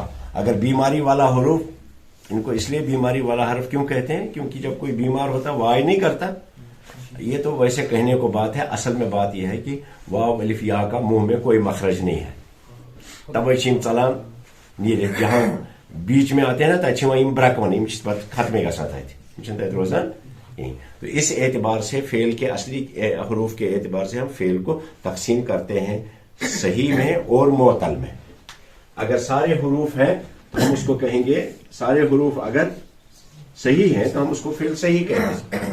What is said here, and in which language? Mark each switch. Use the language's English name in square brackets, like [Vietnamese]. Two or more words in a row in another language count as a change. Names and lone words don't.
[Urdu] اگر بیماری والا حروف، ان کو اس لیے بیماری والا حرف کیوں کہتے ہیں؟ کیونکہ جب کوئی بیمار ہوتا وائی نہیں کرتا. یہ تو ویسے کہنے کو بات ہے، اصل میں بات یہ ہے کہ واو الف یا کا منہ میں کوئی مخرج نہیں ہے. [Kashmiri] تب چیم چلان نیرت، جہاں بیچ میں آتے ہیں نا تب یم برکون، یم ختمے گژھان تھے روزان. [Urdu] تو اس اعتبار سے فعل کے اصلی حروف کے اعتبار سے ہم فعل کو تقسیم کرتے ہیں صحیح میں اور معتل میں. اگر سارے حروف ہیں تو ہم اس کو کہیں گے، سارے حروف اگر صحیح ہیں تو ہم اس کو فعل صحیح کہتے ہیں.